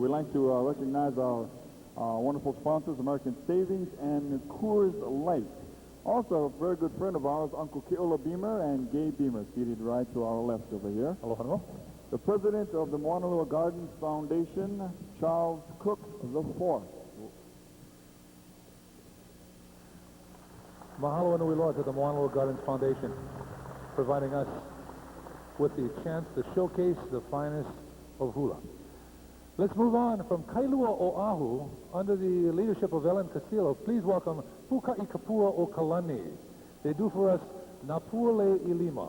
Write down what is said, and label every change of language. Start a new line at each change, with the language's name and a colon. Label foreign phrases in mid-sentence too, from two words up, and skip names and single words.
English: We'd like to recognize our wonderful sponsors, American Savings and Coors Light. Also, a very good friend of ours, Uncle Keola Beamer and Gay Beamer, seated right to our left over here. Aloha. The president of the Moanalua Gardens Foundation, Charles Cook IV.
Hawaiian: Mahalo nui loa
English: to the Moanalua Gardens Foundation, providing us with the chance to showcase the finest of hula. Let's move on from Kailua Oahu, under the leadership of Ellen Castillo. Please welcome Puka'i Kapua o Kalani. They do for us Napule Ilima.